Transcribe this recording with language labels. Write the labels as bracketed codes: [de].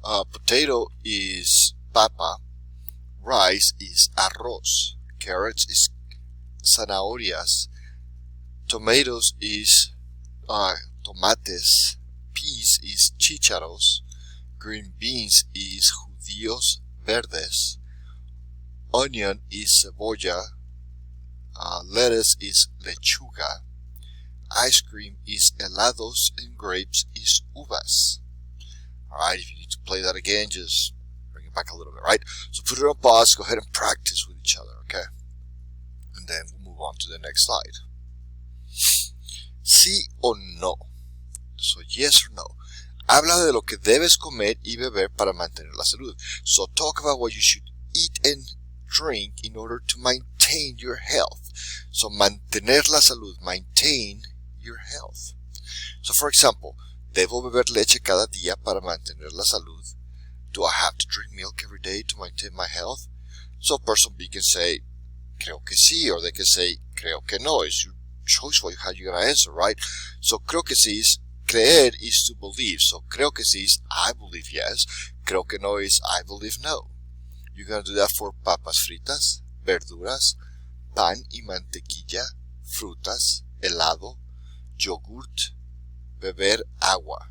[en] Potato is papa, rice is arroz, carrots is zanahorias, tomatoes is tomates, peas is chícharos, green beans is judíos verdes, onion is cebolla, lettuce is lechuga, ice cream is helados, and grapes is uvas. Alright, if you need to play that again, just bring it back a little bit, right? So put it on pause, go ahead and practice with each other, okay? And then we'll move on to the next slide. [es] Sí o no. [en] So yes or no. [es] Habla de lo que debes comer y beber para mantener la salud. [en] So talk about what you should eat and drink in order to maintain your health. So [es] mantener la salud, [en] maintain your health. So for example, [es] ¿debo beber leche cada día para mantener la salud? [en] Do I have to drink milk every day to maintain my health? So person B can say, [es] creo que sí, [en] or they can say, [es] creo que no. [en] It's your choice how you're going to answer, right? So [es] creo que sí [en] is, creer is to believe. So creo que sí is, I believe yes. [es] Creo que no [en] is, I believe no. You're going to do that for [es] papas fritas, verduras, pan y mantequilla, frutas, helado, yogurt, beber agua.